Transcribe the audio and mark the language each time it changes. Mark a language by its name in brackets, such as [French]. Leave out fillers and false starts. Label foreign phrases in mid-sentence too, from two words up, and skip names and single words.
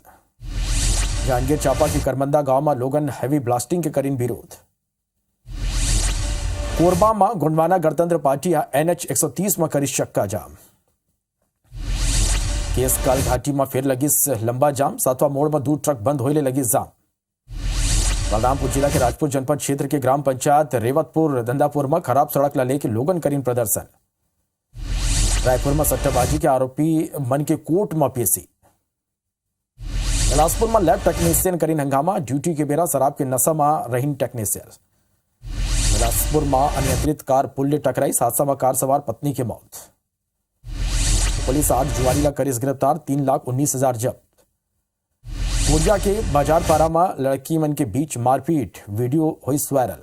[Chhattisgarhi] जांजगीर चांपा के करमंदा गांव में लोगन हैवी ब्लास्टिंग के करीन विरोध। कोरबा में गोंडवाना गणतंत्र पार्टी NH 130 में करी चक्का जाम। केसकाल घाटी में फिर लगी लंबा जाम, 7वां मोड़ में 2 ट्रक बंद होने लगी जाम। बलरामपुर जिला के राजपुर जनपद क्षेत्र के ग्राम पंचायत रेवतपुर दंदापुर में खराब सड़क लेके लोगन करीन प्रदर्शन। रायपुर में सट्टाबाजी के आरोपी मन के कोर्ट में पेशी। बिलासपुर में लैब टेक्नीशियन करीन हंगामा, ड्यूटी के बेरा शराब के नशा में रहीन टेक्नीशियन। बिलासपुर में अनियंत्रित कार पुल ने टकराई, हादसा में कार सवार पत्नी की मौत। पुलिस 8 जुआरी ला करी गिरफ्तार, 3,19,000 जब्त। कोरिया के बाजारपारा में लड़की मन के बीच मारपीट, वीडियो हुई वायरल।